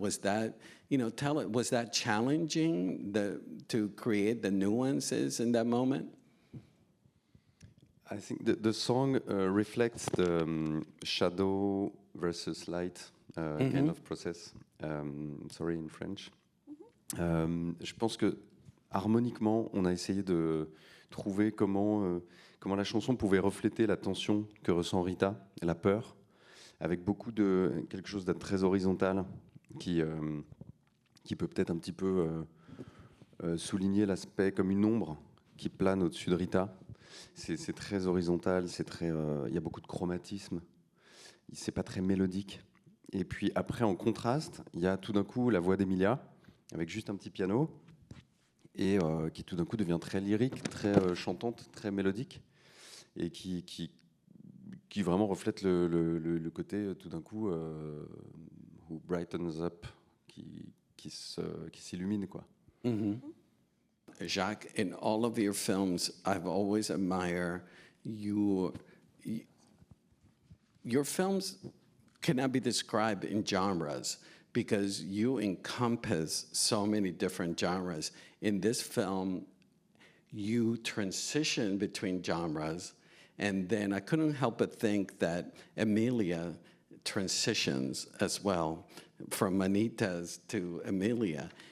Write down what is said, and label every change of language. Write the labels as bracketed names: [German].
[English] Was that, you know, was that challenging to create the nuances in that moment? I think the song reflects the shadow versus light kind of process. Sorry, in French. [French] Je pense que harmoniquement, on a essayé de trouver comment la chanson pouvait refléter la tension que ressent Rita, la peur, avec beaucoup de quelque chose de très horizontal qui peut peut-être un petit peu souligner l'aspect comme une ombre qui plane au-dessus de Rita. C'est très horizontal, il y a beaucoup de chromatisme, c'est pas très mélodique. Et puis après, en contraste, il y a tout d'un coup la voix d'Emilia, avec juste un petit piano, et qui tout d'un coup devient très lyrique, très chantante, très mélodique, et qui vraiment reflète le côté tout d'un coup [English] who brightens up, [French] qui s'illumine, quoi. [English] Jacques, in all of your films, I've always admired you. Your films cannot be described in genres because you encompass so many different genres. In this film, you transition between genres, and then I couldn't help but think that Emilia transitions as well from Manitas to Emilia.